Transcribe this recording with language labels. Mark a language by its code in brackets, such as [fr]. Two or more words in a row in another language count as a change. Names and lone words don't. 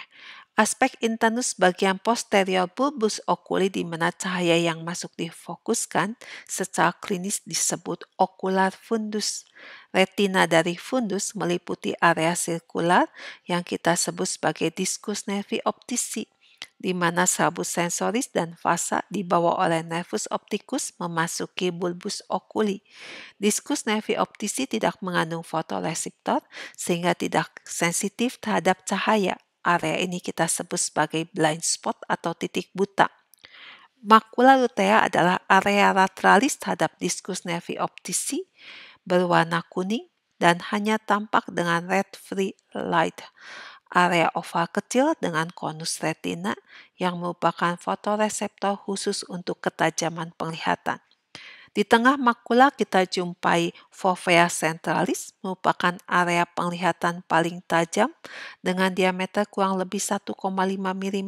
[id] Aspek internus bagian posterior [la] bulbus oculi [id] di mana cahaya yang masuk difokuskan secara klinis disebut [en] ocular fundus. [id] Retina dari fundus meliputi area sirkular yang kita sebut sebagai [la] discus nervi optici, [id] di mana serabut sensoris dan fasa dibawa oleh [la] nervus opticus [id] memasuki [la] bulbus oculi. Discus nervi optici [id] tidak mengandung fotoreseptor sehingga tidak sensitif terhadap cahaya. Area ini kita sebut sebagai [en] blind spot [id] atau titik buta. [la] Makula lutea [id] adalah area lateralis terhadap [la] discus nervi optici [id] berwarna kuning dan hanya tampak dengan [en] red free light. [id] Area oval kecil dengan konus retina yang merupakan fotoreseptor khusus untuk ketajaman penglihatan. Di tengah makula kita jumpai [la] fovea centralis, [id] merupakan area penglihatan paling tajam dengan diameter kurang lebih 1,5 mm.